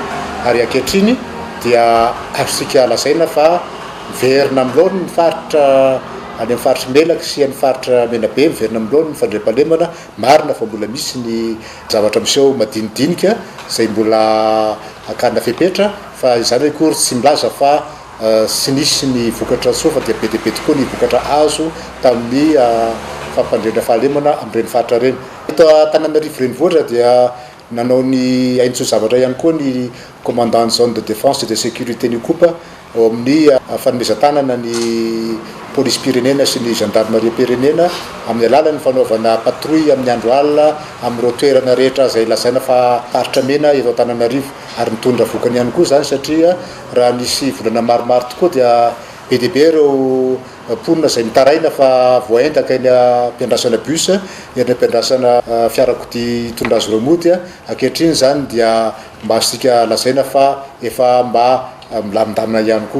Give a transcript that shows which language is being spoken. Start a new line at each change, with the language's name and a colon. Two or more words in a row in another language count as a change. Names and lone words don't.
Malagasy: ary ankehitriny dia azosika lazaina fa verina amin'lohany ny faritra any amin'ny faritra Melaky sy amin'ny faritra Menabe miverina amin'lohany ny fandriam-pahalemana marina fa mbola misy ny zavatra miseho madinidinika zay mbola akana fepetra fa izany akory tsy milaza fa sy nisy ny vokatra sofa dia be dia be tokoa ny vokatra azo tamin'ny fampandriana fahalemana amin'ireny faritra reny. Eto Antananarivo renivohitra dia nanao ny aintso zavatra ihany koa ny
French: commandant zone de défense et de sécurité
Malagasy: ny kopa ao amin'ny fanomezan-tanana ny police pirenena sy ny gendarmerie pirenena amin'ny alalan'ny fanaovana patrouille amin'ny andro alina amin'ireo toerana rehetra zay lazaina fa faritra mena eto Antananarivo ary mitondra vokany ihany koa zany satria raha nisy volana maromaro tokoa dia be dia be ireo mponina zay mitaraina fa voaendaka eny ampiandrasana bus eny ampiandrasana fiarakodia tondra azy ireo mody ankehitriny zany dia mba azosika lazaina fa efa mba milamindamina ihany koa.